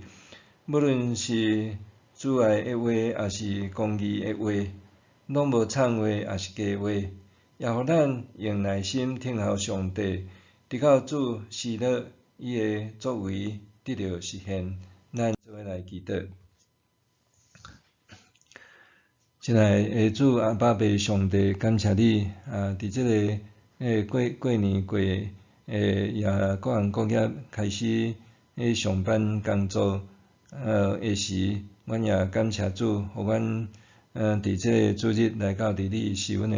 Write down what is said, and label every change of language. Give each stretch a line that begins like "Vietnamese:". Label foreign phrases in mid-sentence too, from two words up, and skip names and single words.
Min Nan Chinese: 无论是主爱的话，也是公义的话，拢无掺话，也是假话，也互咱用耐心听候上帝，直到主喜乐伊的作为得到实现。咱做伙来祈祷。亲爱的主阿爸爸上帝，感谢你伫这个过年过也各行各业开始上班工作的时，阮也感谢主，互阮伫这个主日来到伫你施恩的